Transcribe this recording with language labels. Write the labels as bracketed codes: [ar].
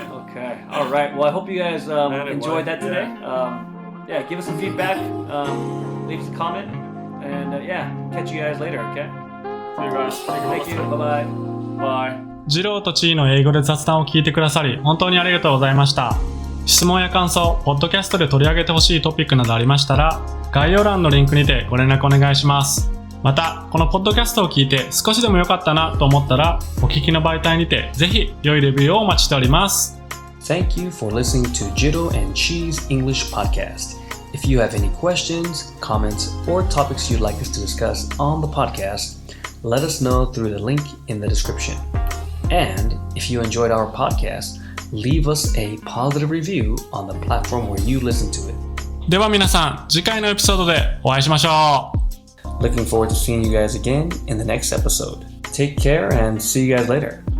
[en] Okay. All right. Well, I hope you guys enjoyed that today. Give us some feedback. Leave us a comment, and catch you guys later. Okay. See you guys. Thank you. Bye bye. [ja] ジローとチーの英語で雑談を聞いてくださり本当にありがとうございました。質問や感想、ポッドキャストで取り上げてほしいトピックなどありましたら、概要欄のリンクにてご連絡お願いします。また、このポッドキャストを聞いて少しでも良かったなと思ったら、お聞きの媒体にてぜひ良いレビューをお待ちしております。 [en] Thank you for listening to JIRO and CHI's English podcast. If you have any questions, comments, or topics you'd like us to discuss on the podcast, let us know through the link in the description. And if you enjoyed our podcast, leave us a positive review on the platform where you listen to it. [ja] では皆さん、次回のエピソードでお会いしましょう。 [en] Looking forward to seeing you guys again in the next episode. Take care and see you guys later.